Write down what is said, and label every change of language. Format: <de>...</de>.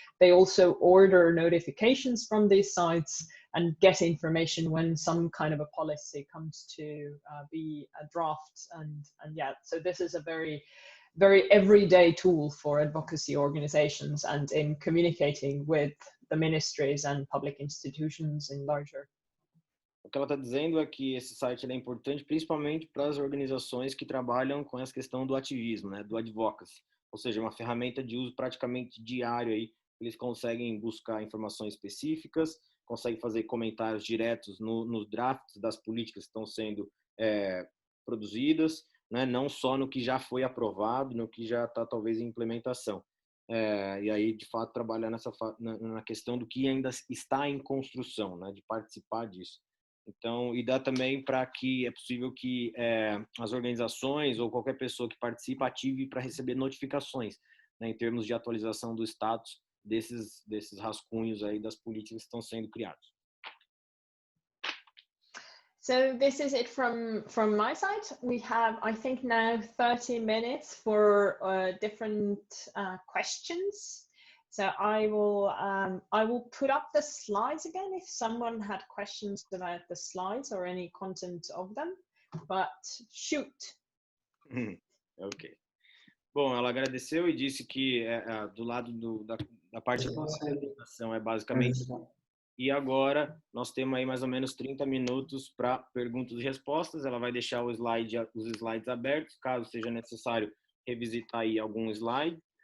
<en>They also order notifications from these sites and get information when some kind of a policy comes to be a draft. And yeah, so this is a very everyday tool for advocacy organizations and in communicating with the ministries and public institutions in larger.</en> <pt>O que ela está dizendo é que esse site é importante principalmente para as organizações que trabalham com essa questão do ativismo, né, do advocacy, ou seja, uma ferramenta de uso praticamente diário aí. Eles conseguem buscar informações específicas, conseguem fazer comentários diretos nos drafts das políticas que estão sendo produzidas, né, não só no que já foi aprovado, no que já está talvez em implementação. E aí, de fato, trabalhar na questão do que ainda está em construção, né, de participar disso. Então, e dá também para que é possível que as organizações ou qualquer pessoa que participa ative para receber notificações, né, em termos de atualização do status desses rascunhos aí das políticas que estão sendo criados.</pt> <en>So this is it from my side. We have, I think, now 30 minutes for different questions. So I will put up the slides again if someone had questions about the slides or any content of them, but shoot. Ok.</en> <pt>Bom, ela agradeceu e disse que do lado da parte da apresentação é basicamente... E agora nós temos aí mais ou menos 30 minutos para perguntas e respostas. Ela vai deixar os slides abertos, caso seja necessário revisitar aí algum slide.</pt>